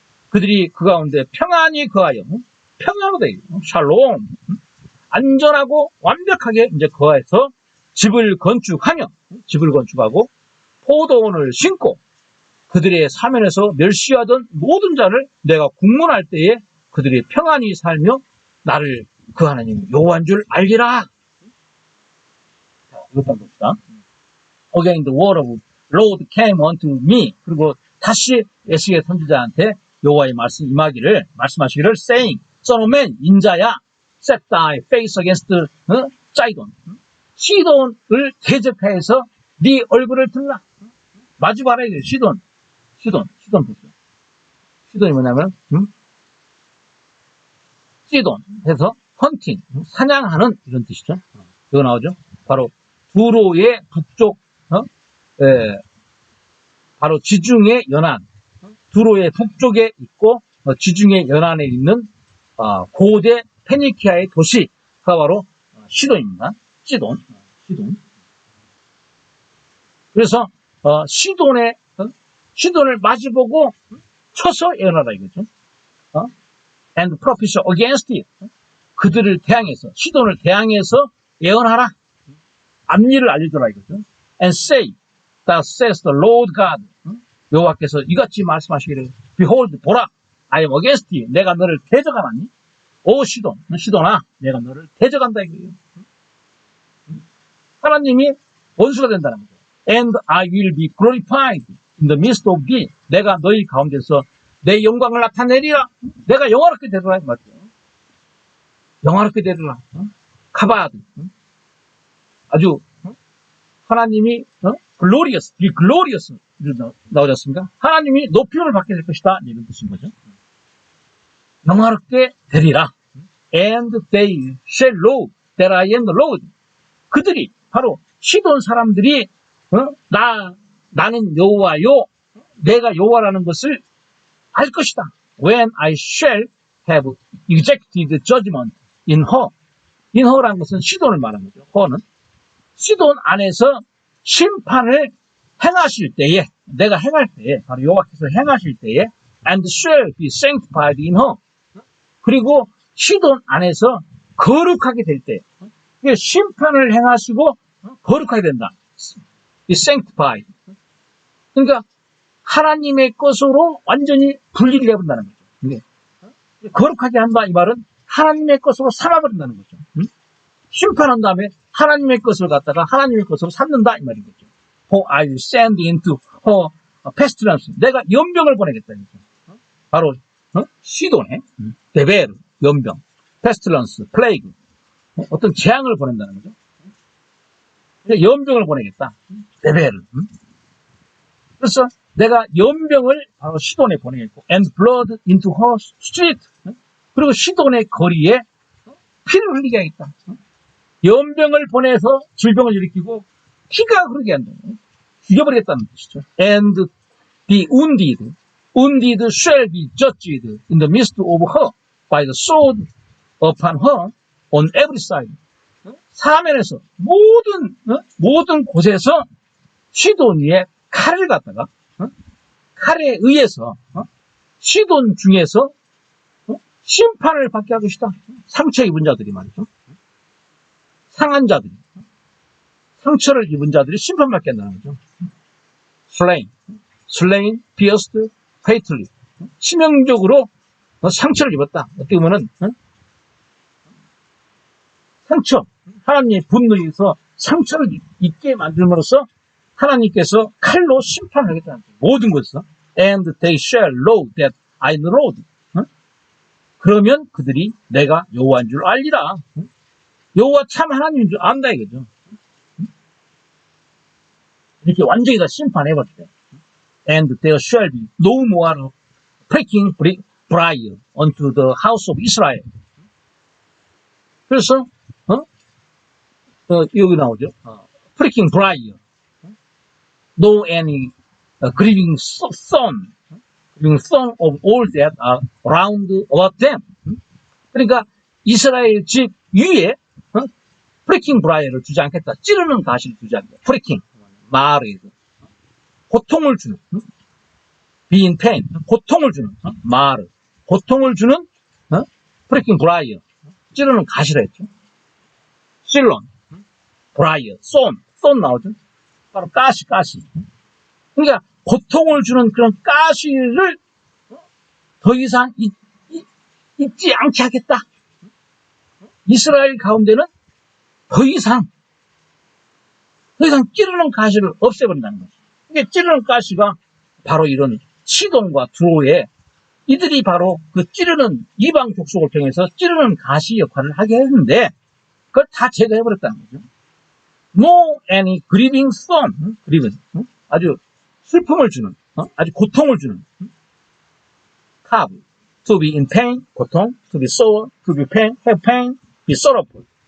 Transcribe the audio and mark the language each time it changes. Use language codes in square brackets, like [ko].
[ko] 그들이 그 가운데 평안히 거하여 평안하되 샬롬 안전하고 완벽하게 이제 거해서 집을 건축하고 포도원을 심고 그들의 사면에서 멸시하던 모든 자를 내가 국문할 때에 그들이 평안히 살며 나를 그 하나님 여호와인 줄 알리라. 이것도 한번 봅시다. [en] Again the word of Lord came unto me. [ko] 그리고 다시 에스겔 선지자한테 여호와의 말씀하시기를 [en] saying, Son of man, [ko] 인자야, [en] set thy face against [ko] 사이돈. 시돈을 대적하여서 네 얼굴을 들라. 마주 봐라 이거예요. 시돈 보세요. 시돈이 뭐냐면 시돈 해서 헌팅, 사냥하는 이런 뜻이죠. 이거 나오죠. 바로 두로의 북쪽 바로 지중해 연안, 두로의 북쪽에 있고 지중해 연안에 있는 고대 페니키아의 도시가 바로 시돈입니다. 시돈. 그래서 시돈을 마주보고 쳐서 예언하라 이거죠. [en] And prophesy against it. [ko] 그들을 대항해서 시돈을 대항해서 예언하라. 앞니를 알려줘라 이거죠. [en] And say, Thus says the Lord God. [ko] 여호와께서 이같이 말씀하시기를 [en] Behold, [ko] 보라, [en] I am against thee. [ko] 내가 너를 대적하나니. 오 시돈아, 내가 너를 대적한다 이거예요. 하나님이 원수가 된다는 거죠. [en] And I will be glorified in the midst of thee. [ko] 내가 너희 가운데서 내 영광을 나타내리라. 내가 영화롭게 되리라 맞죠. 영화롭게 되리라. 카바드. 아주 하나님이 [en] glorious, be glorious [ko] 나오지 않습니까? 하나님이 높임을 받게 될 것이다 이런 뜻인 거죠. 영화롭게 되리라. [en] And they shall know that I am the Lord. [ko] 그들이 바로 시돈 사람들이 나는 여호와요, 내가 여호와라는 것을 알 것이다. [en] When I shall have executed judgment in her. [ko] in her라는 것은 시돈을 말하는 거죠. her는 시돈 안에서 심판을 행하실 때에, 내가 행할 때에, 바로 여호와께서 행하실 때에, [en] and shall be sanctified in her. [ko] 그리고 시돈 안에서 거룩하게 될 때, 심판을 행하시고 거룩하게 된다. [en] be sanctified. [ko] 그러니까 하나님의 것으로 완전히 분리를 해본다는 거죠. 거룩하게 한다 이 말은 하나님의 것으로 삼아버린다는 거죠. 심판한 다음에 하나님의 것을 갖다가 하나님의 것으로 삼는다 이 말인 거죠. [en] For I will send into her pestilence. [ko] 내가 연병을 보내겠다. 바로 시돈에 데베르, 연병, [en] pestilence, plague, [ko] 어떤 재앙을 보낸다는 거죠. 연병을 보내겠다. 데베르. 그래서 내가 연병을 바로 시돈에 보내겠고, [en] and blood into her street. [ko] 그리고 시돈의 거리에 피를 흘리게 하겠다. 연병을 보내서 질병을 일으키고 피가 흐르게 한다. 죽여버리겠다는 뜻이죠. [en] And the wounded shall be judged in the midst of her by the sword upon her on every side. [ko] 사면에서 모든 곳에서 시돈 위에 칼을 갖다가 칼에 의해서 시돈 중에서 심판을 받게 할 것이다. 상처 입은 자들이 말이죠. 상한 자들이, 상처를 입은 자들이 심판받게 한다는 거죠. [en] slain, pierced, fatally. [ko] 치명적으로 상처를 입었다. 어떻게 보면은 상처, 하나님의 분노에서 상처를 입게 만들므로써 하나님께서 칼로 심판하겠다는 거죠. 모든 것에서. [en] And they shall know that I am the Lord. [ko] 그러면 그들이 내가 여호와인 줄 알리라. 여호와 참 하나님인 줄 안다 이거죠. 이렇게 완전히 다 심판해버렸대. [en] And there shall be no more breaking briar unto the house of Israel. [ko] 그래서 여기 나오죠. [en] breaking briar, no any grieving son of all that are round about them. [ko] 그러니까 이스라엘 집 위에 breaking briar를 두지 않겠다. 찌르는 가시를 두지 않겠다. breaking 말에서 고통을 주는 [en] being pain [ko] 고통을 주는 말 고통을 주는 breaking briar 찌르는 가시라 했죠. 실론 briar 손 나오죠. 바로 가시 그러니까 고통을 주는 그런 가시를 더 이상 잊지 않게 하겠다. 이스라엘 가운데는 더 이상 찌르는 가시를 없애버린다는 거죠. 이게 찌르는 가시가 바로 이런 시돈과 두로에 이들이 바로 그 찌르는 이방 족속을 통해서 찌르는 가시 역할을 하게 했는데 그걸 다 제거해버렸다는 거죠. [en] No any grieving son, grieving, [ko] 아주 슬픔을 주는, 아주 고통을 주는, [en] carve, to be in pain, [ko] 고통, [en] to be sore, to be pain, have pain, be sorrowful.